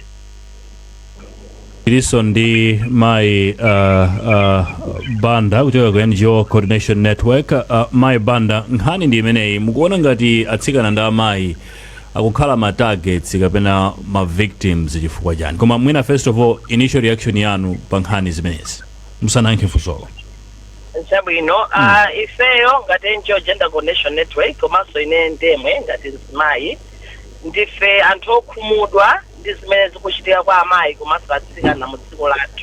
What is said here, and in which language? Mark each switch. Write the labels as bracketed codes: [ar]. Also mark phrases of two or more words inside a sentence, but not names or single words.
[ny] Tiliso ndi Mai Banda kutoka ku NGO Coordination Network. Mai Banda, nkhani ndi imeneyi mukuona ngati atsikana ndi amayi akukhala ma targets kapena ma victims chifukwa chani? Koma mwina [en] first of all initial reaction [ny] yanu pa nkhani zimenezi musanankhe funsolo. Chabwino ifeyo ngati NGO Gender Coordination Network komanso ine ndemwe ngati mzimayi ndife anthu okhumudwa ndi zimene zikuchitika kwa amayi komanso atsikana mu dziko lathu.